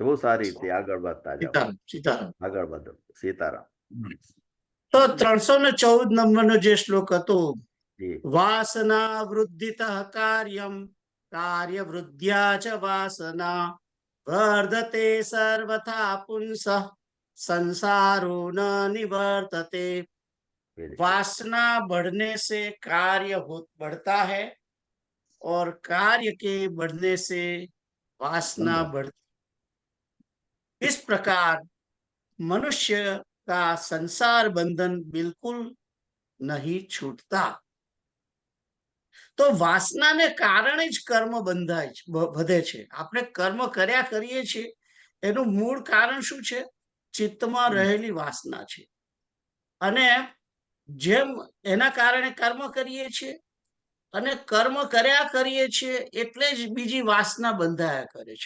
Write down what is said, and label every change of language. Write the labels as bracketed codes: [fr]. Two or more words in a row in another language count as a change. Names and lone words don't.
[gu] બહુ સારી રીતે આગળ વધતા જાઓ. આગળ વધો. સીતારામ. તો 314 નંબરનો જે શ્લોક હતો, [sa] वासना वृद्धित कार्यम कार्य वृद्ध्या च वासना वर्धते सर्वथा पुंसः संसारो न निवर्तते. [hi] वासना बढ़ने से कार्य बढ़ता है और कार्य के बढ़ने से वासना बढ़ती. इस प्रकार मनुष्य का संसार बंधन बिल्कुल नहीं छूटता. [gu] તો વાસનાને કારણે જ કર્મ બંધાય છે, વધે છે. આપણે કર્મ કર્યા કરીએ છીએ એનું મૂળ કારણ શું છે? ચિત્તમાં રહેલી વાસના છે. અને જેમ એના કારણે કર્મ કરીએ છીએ અને કર્મ કર્યા કરીએ છીએ એટલે જ બીજી વાસના બંધાયા કરે છે.